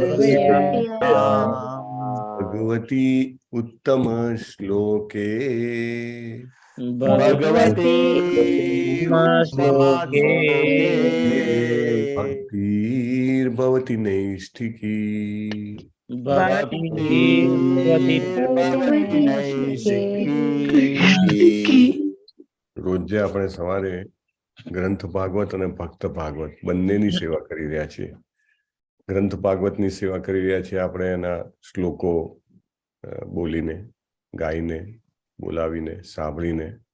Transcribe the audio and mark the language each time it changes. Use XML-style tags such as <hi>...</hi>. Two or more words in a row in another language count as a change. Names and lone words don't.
<sa>भगवत्सेवया सेवया भगवती उत्तम श्लोके भगवते भगवती उत्तम श्लोके श्लोके भक्तिर्भवति नैष्ठिकी। ભક્તિર્ભવતિ ભક્તિર્ભવતિ નૈષ્ઠિકી।</sa> <gu>રોજ જે આપણે સવારે ગ્રંથ ભાગવત અને ભક્ત ભાગવત બંનેની સેવા કરી રહ્યા છીએ। ગ્રંથ ભાગવતની સેવા કરી રહ્યા છીએ આપણે એના શ્લોકો બોલીને, ગાઈને, બોલાવીને, સાંભળીને,</gu>